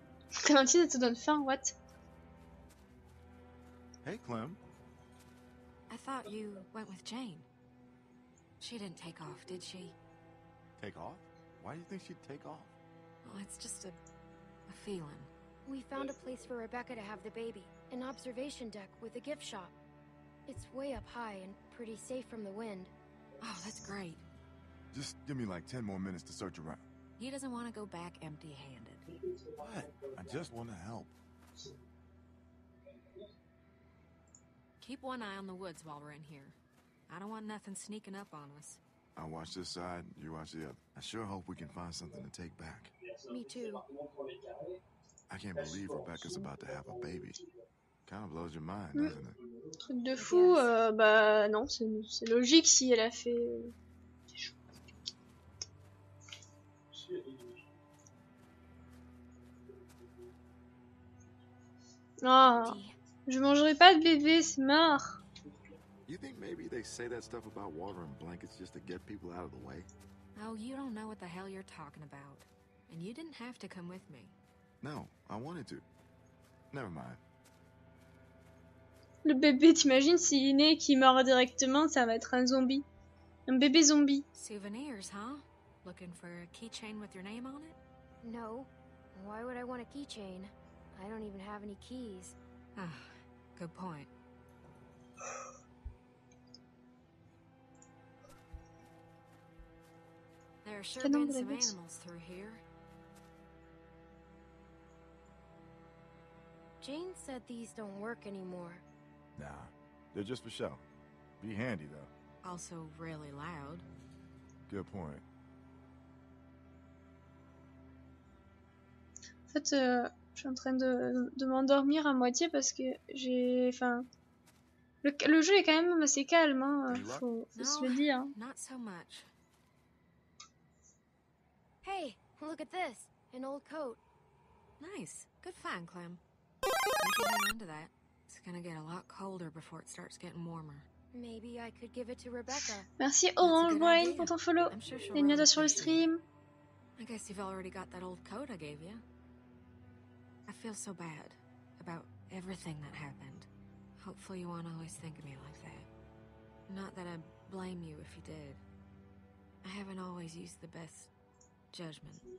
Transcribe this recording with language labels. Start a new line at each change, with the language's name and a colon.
French: Clémentine, elle te donne faim, what?
English: Hey, Clem. I thought you went with Jane. She didn't take off, did she? Take off? Why do you think she'd take off? Well, it's just a feeling. We found a place for Rebecca to have the baby. An observation deck with a gift shop. It's way up high and pretty safe from the wind. Oh, that's great. Just give me like 10 more minutes to search around. He doesn't want to go back empty-handed. What? I just want to help. Keep one eye on the woods while we're in here. I don't want nothing sneaking up on us. I'll watch this side, you watch the other. I sure hope we can find something to take back. Me too. I can't believe Rebecca's about to have a baby. Kind of blows your mind, doesn't it?
French: Truc de fou, bah non, c'est logique si elle a fait... Ah, je mangerai pas de bébé, c'est marre.
English: You think maybe they say that stuff about water and blankets just to get people out of the way? Oh, you don't know what the hell you're talking about. And you didn't have to come with me. No, I wanted to. Never mind.
French: Le bébé, t'imagines s'il est né et qu'il meurt directement, ça va être un zombie. Un bébé zombie.
English: Souvenirs, huh? Looking for a keychain with your name on it? No. Why would I want a keychain? I don't even have any keys. Ah, good point. There sure been some animals through here. Jane said these don't work anymore. Nah, they're just for show. Be handy, though. Also really loud. Good point.
French: En fait, je suis en train de m'endormir à moitié parce que j'ai... Enfin... Le jeu est quand même assez calme, hein. Faut se le dire.
English: Not so much. Hey, look at this. An old coat. Nice. Good find, Clem. You can hang on to that. It's gonna get a lot colder before it starts getting warmer. Maybe I could give it to Rebecca.
French: Merci Orange Wine pour ton follow. Et bientôt sur le stream.
English: I guess you've already got that old coat I gave you. I feel so bad about everything that happened. Hopefully you won't always think of me like that. Not that I blame you if you did. I haven't always used the best judgment.